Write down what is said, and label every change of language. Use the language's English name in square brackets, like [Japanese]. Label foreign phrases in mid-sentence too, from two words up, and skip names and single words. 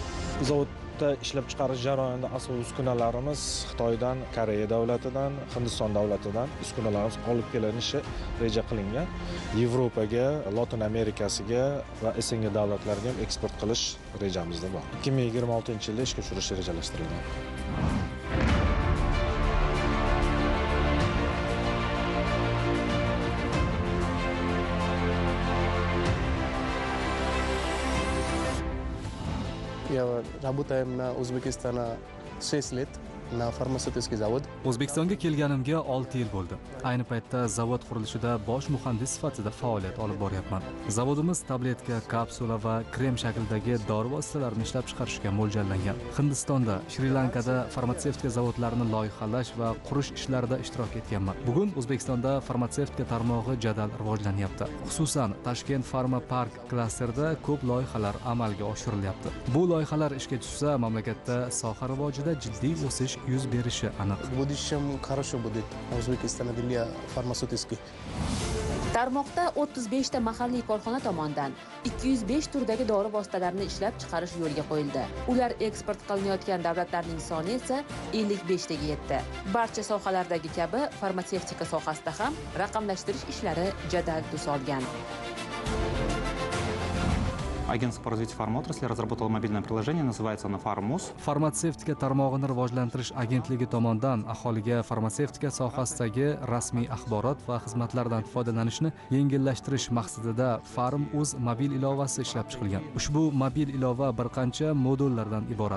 [Uzbek] Zavodda ishlab chiqarish jarayonida asosiy uskunalarimiz Xitoydan, Koreya davlatidan, Hindiston davlatidan uskunalarimiz olib kelinishi reja qilingan. Yevropaga, Lotin Amerikasiga va SNG davlatlariga eksport qilish rejamizda bor. 2026-yilda ishga tushirish rejalashtirilgan. [Russian] Я работаем на Узбекистана 6 лет на [Uzbek] farmatsevtik zavod. O'zbekistonga kelganimga 6 yil bo'ldi. Ayni paytda zavod qurilishida bosh muhandis sifatida faoliyat olib boryapman. Zavodimiz tabletka, kapsula va krem shaklidagi dori vositalarini ishlab chiqarishga mo'ljallangan. Hindistonda, Shri-Lankada farmatsevtika zavodlarini loyihalash va qurish ishlarida ishtirok etganman. Bugun O'zbekistonda farmatsevtika tarmog'i jadal rivojlanyapti. Xususan, Toshkent Pharma Park klasterida ko'p loyihalar amalga oshirilyapti. Bu loyihalar ishga tushsa, mamlakatda soha rivojida jiddiy o'sish yuz berishi aniq. [Russian] В будущем хорошо будет O'zbekiston для farmatsevtik. [Uzbek] Tarmoqda 35 ta mahalliy korxona tomonidan 205 turdagi dori vositalarini ishlab chiqarish yo'lga qo'yildi. Ular eksport qilinayotgan davlatlarning soni esa 55 taga yetdi. Barcha sohalardagi kabi farmatsevtika sohasida ham raqamlashtirish ishlari jadal tus olgan. [Russian] Агентство по развитию фармотрасли разработало мобильное приложение, называется оно FarmMus. [Uzbek] Farmatsevtika tarmog'ini rivojlantirish agentligi tomonidan aholiga farmatsevtika sohasidagi rasmiy axborot va xizmatlardan foydalanishni yengillashtirish maqsadida FarmUz mobil ilovasi ishlab chiqilgan. Ushbu mobil ilova bir qancha modullardan iborat.